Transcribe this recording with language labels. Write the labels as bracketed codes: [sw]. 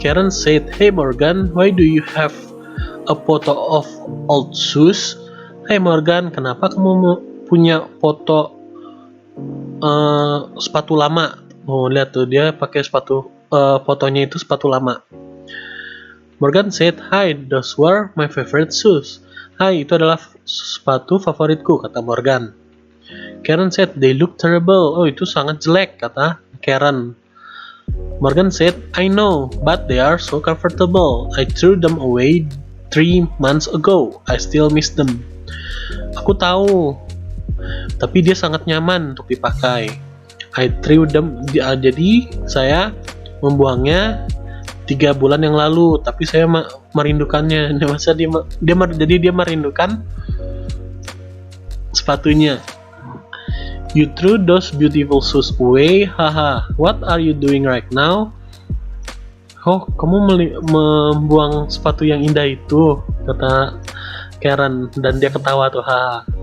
[en] Karen said, "Hey Morgan, why do you have a photo of old shoes?" [id] Hey Morgan, kenapa kamu punya foto sepatu lama? Oh, lihat tuh dia pakai sepatu, fotonya itu sepatu lama. [en] Morgan said, "Hi, those were my favorite shoes." [id] Hai, itu adalah sepatu favoritku, kata Morgan. [en] Karen said, "They look terrible." [id] Oh, itu sangat jelek, kata Karen. [en] Morgan said, "I know, but they are so comfortable. I threw them away 3 months ago. I still miss them." [id] Aku tahu, tapi dia sangat nyaman untuk dipakai. [en] I threw them, [id] jadi saya membuangnya 3 bulan yang lalu, tapi saya merindukannya. Masa jadi dia merindukan sepatunya. [en] You threw those beautiful shoes away, haha. What are you doing right now? [id] Oh, kamu membuang sepatu yang indah itu, kata Karen, dan dia ketawa tuh, haha.